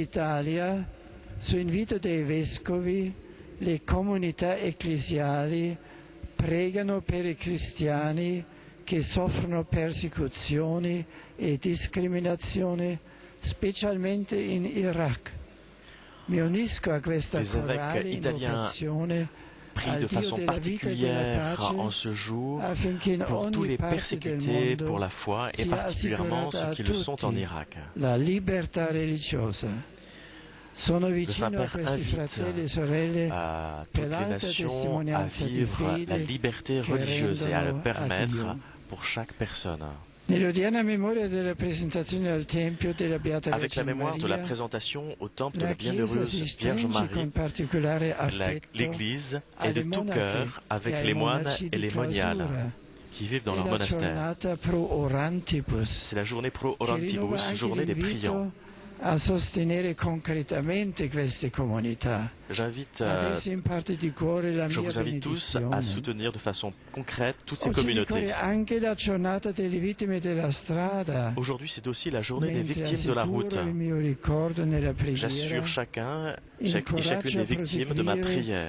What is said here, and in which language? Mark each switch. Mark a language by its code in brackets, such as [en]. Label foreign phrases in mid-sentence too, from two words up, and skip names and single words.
[it] Italia, su invito dei vescovi, le comunità ecclesiali pregano per i cristiani che soffrono persecuzioni e discriminazione, specialmente in Iraq. Mi unisco a questa corale invocazione [fr] prie de façon particulière en ce jour pour tous les persécutés pour la foi et particulièrement ceux qui le sont en Irak. [it] La libertà religiosa. Sono [fr] Le [it] vicino a [fr] Saint-Père [it] questi fratelli e sorelle [fr] à [it] per [fr] toutes les [it] l'alta [fr] nations à [it] testimonianza di [fr] vivre la [it] fede [fr] liberté [it] che [fr] religieuse et à le [it] rendono a [fr] permettre [it] Dio. [fr] pour chaque personne. [it] Nell'odierna memoria della presentazione al Tempio della Beata [fr] Avec la [it] Vergine [fr] mémoire de la [it] Maria, [fr] présentation au temple de la [it] la Chiesa [fr] Bienheureuse [it] si [fr] Vierge [it] stringe [fr] Marie, [it] con particolare affetto [fr] l'Église est de [it] alle [fr] tout [it] monache [fr] cœur avec [it] e ai [fr] les moines [it] monaci [fr] et [it] di [fr] les moniales [it] clausura. [fr] qui vivent dans [it] È [fr] leur [it] la [fr] monastère. [it] giornata pro orantibus, [fr] C'est la journée pro [it] che rinnova [fr] orantibus, [it] anche [fr] journée des [it] l'invito [fr] priants, [it] a sostenere concretamente queste comunità. [fr] Je vous invite tous à soutenir de façon concrète toutes ces communautés. Aujourd'hui, c'est aussi la journée des victimes de la route. J'assure chacune des victimes de ma prière.